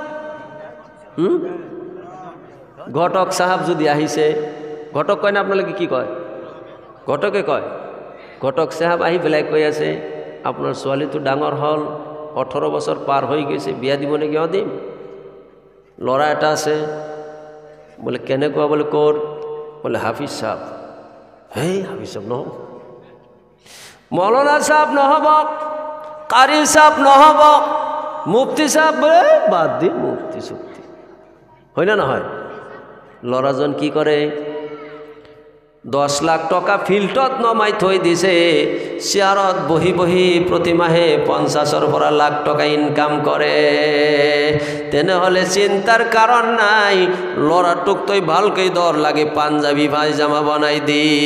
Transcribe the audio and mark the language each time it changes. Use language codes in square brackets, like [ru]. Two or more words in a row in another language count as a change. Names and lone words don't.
[as] ঘটক সাহেব যদি আহিছে ঘটক কয় না আপোনালোকে কি কয় ঘটকে কয় ঘটক সাহেব আহি পেলাই কৈ আছে আপোনাৰ ছোৱালীটো ডাঙৰ হ'ল 18 বছৰ পাৰ হৈ গৈছে বিয়া দিব নে কিয় দিম ল'ৰা এটা আছে বলে কেনেকুৱা বলে ক'ৰ বলে হাফিজ সাহেব হেই হাফিজ সাহেব নহ'ব মৌলানা সাহেব নহ'ব কারি সাহেব নহ'ব মুফতি সাহেব বাদ দি মুফতি চুক্তি হয় না নহয় ল'ৰাজন কি কৰে 10 লাখ টকা ফিল্টত নমাই থৈ দিছে চেয়াৰত বহি বহি প্ৰতি মাহে 50 পৰা লাখ টকা ইনকাম কৰে তেনেহলে চিন্তাৰ কাৰণ নাই ল'ৰাটোক তই ভালকৈ দৰ লাগে পাঞ্জাবী পায়জামা বনাই দি